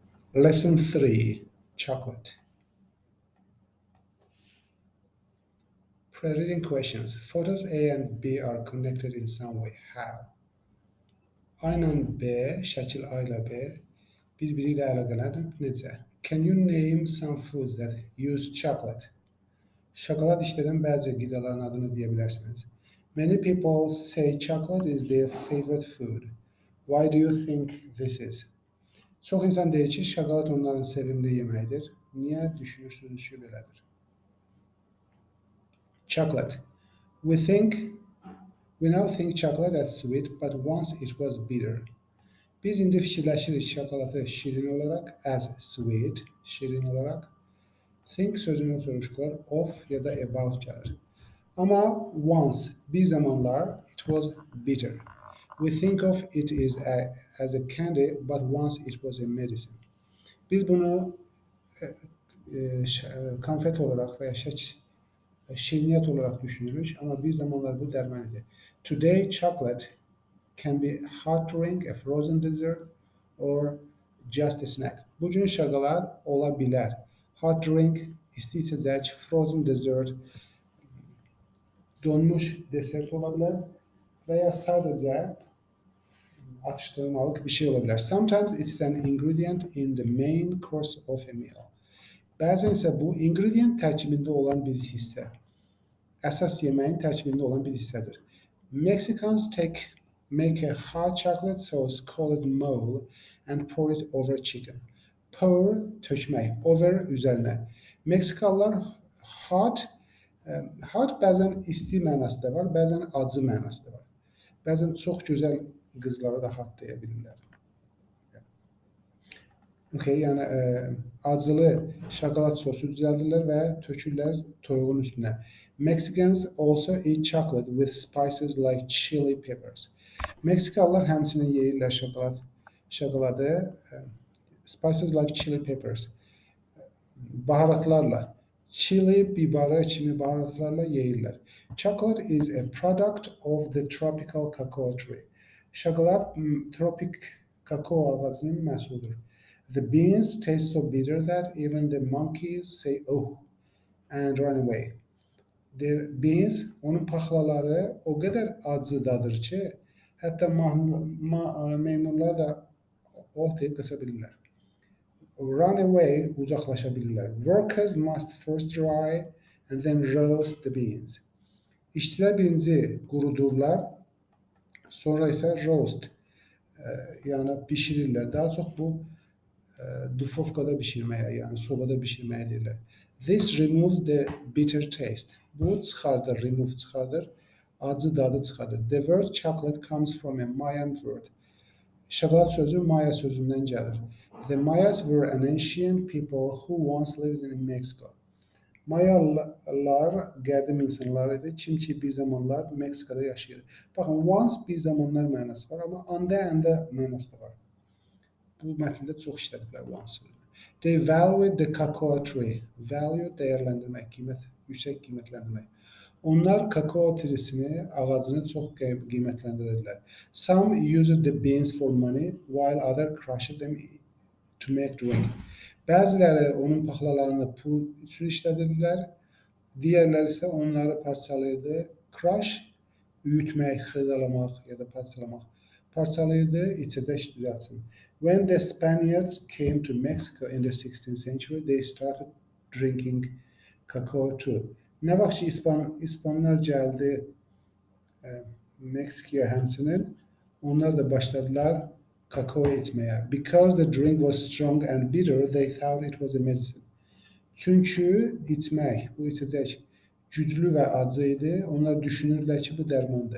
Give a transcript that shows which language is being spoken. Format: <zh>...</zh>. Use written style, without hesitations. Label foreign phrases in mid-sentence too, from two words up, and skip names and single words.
<en>Lesson 3, chocolate. Pre-reading questions. Photos A and B are connected in some way. How?</en> <az>A ilə B, şəkil A ilə B bir-biri ilə əlaqələnib necə?</az> <en>Can you name some foods that use chocolate?</en> <az>Şokolad işləyən bəzi qidaların adını deyə bilərsiniz.</az> <en>Many people say chocolate is their favorite food. Why do you think this is?</en> <az>Çox insan deyir ki, şokolad onların sevimli yeməyidir. Niyə düşünürsünüz ki, belədir?</az> <en>Chocolate. We now think chocolate as sweet, but once it was bitter.</en> <az>Biz indi fikirləşirik şokolatı şirin olarak,</az> <en>as sweet,</en> <az>şirin olarak. Think sözünün soruşkular of ya da about gəlir. Ama once, bir zamanlar,</az> <en>it was bitter. We think of it as a candy, but once it was a medicine.</en> <tr>Biz bunu konfet olarak veya şirniyat olarak düşünürüz ama bir zamanlar bu dərman idi.</tr> <en>Today, chocolate can be hot drink, a frozen dessert, or just a snack.</en> <az>Bugün şokolad ola bilər.</az> <en>Hot drink,</en> <tr>isti içecek,</tr> <en>frozen dessert,</en> <tr>donmuş desert ola bilər veya sadece atıştırmalık bir şey olabilir.</tr> <en>Sometimes it's an ingredient in the main course of a meal.</en> <az>Bəzən isə bu ingredient tərkibində olan bir hissə. Əsas yeməyin tərkibində olan bir hissədir.</az> <en>Mexicans make a hot chocolate sauce called mole and pour it over chicken. Pour, tökmək, over,</en> <az>üzərinə. Meksikalılar hot bəzən isti mənası da var, bəzən acı mənası da var. Bəzən çox gözəl qızlara da hot deyə bilirlər. Okay, yəni acılı şokolad sosu düzəldirlər və tökürlər toyuğun üstünə.</az> <en>Mexicans also eat chocolate with spices like chili peppers.</en> <az>Meksikalılar həmçinin yeyirlər şokoladı</az> <en>spices like chili peppers.</en> <az>Baharatlarla, chili bibarı kimi baharatlarla yeyirlər.</az> <en>Chocolate is a product of the tropical cacao tree.</en> <az>Şokolad tropik kakao ağacının məhsuludur.</az> <en>The beans taste so bitter that even the monkeys say oh and run away. The beans,</en> <az>onun paxlaları o qədər acıdadır ki, hətta meymunlar da oh deyib qasa bilirlər.</az> <en>Run away,</en> <az>uzaqlaşa bilirlər.</az> <en>Workers must first dry and then roast the beans.</en> <az>İşçilər birinci qurudurlar, sonra isə roast, yəni bişirirlər. Daha çox bu dufovkada bişirməyə, yəni sobada bişirməyə deyirlər.</az> <en>This removes the bitter taste.</en> <az>Bu çıxardır, remove çıxardır, acı dadı çıxardır.</az> <en>The word chocolate comes from a Mayan word.</en> <az>Şokolad sözü Maya sözündən gəlir.</az> <en>The Mayas were an ancient people who once lived in Mexico.</en> <az>Mayalılar qədim insanlar idi, kim ki bir zamanlar Meksikada yaşayırdı. Baxın, once bir zamanlar mənası var, amma and mənası da var. Bu mətndə çox işlədiblər once sözünü.</az> <en>They valued the cacao tree.</en> <az>Value dəyərləndirmək, yüksək qiymətləndirmək. Onlar kakao trisini, ağacını çox qiymətləndirirlər.</az> <en>Some used the beans for money, while others crushed them to make drink.</en> <az>Bəziləri onun paxlalarını pul üçün işlədirdilər, digərləri isə onları parçalayırdı. Crush, üyütmək, xırdalamaq ya da parçalamaq. Parçalayırdı, içəcək düzəltsin.</az> <en>When the Spaniards came to Mexico in the 16th century, they started drinking cacao too.</en> <az>Nə vaxt ki İspanlar gəldi Meksikaya həmçinin, onlar da başladılar kakao içməyə.</az> <en>Because the drink was strong and bitter, they thought it was a medicine.</en> <az>Çünki içmək, bu içəcək güclü və acı idi, onlar düşünürlər ki, bu dərmandır.</az>